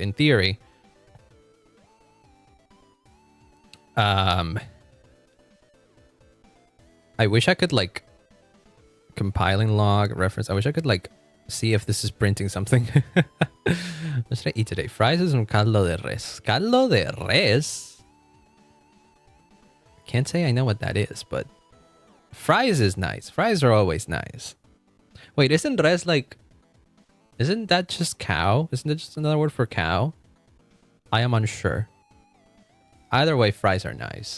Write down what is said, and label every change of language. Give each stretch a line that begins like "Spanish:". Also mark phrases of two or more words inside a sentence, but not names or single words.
English: In theory, I wish I could like compiling log reference. I wish I could like see if this is printing something. What should I eat today? Fries is from
Spanish: caldo de res. Caldo de res?
English: Can't say I know what that is, but fries is nice. Fries are always nice. Wait, isn't res like... Isn't that just cow? Isn't it just another word for cow? I am unsure. Either way, fries are nice.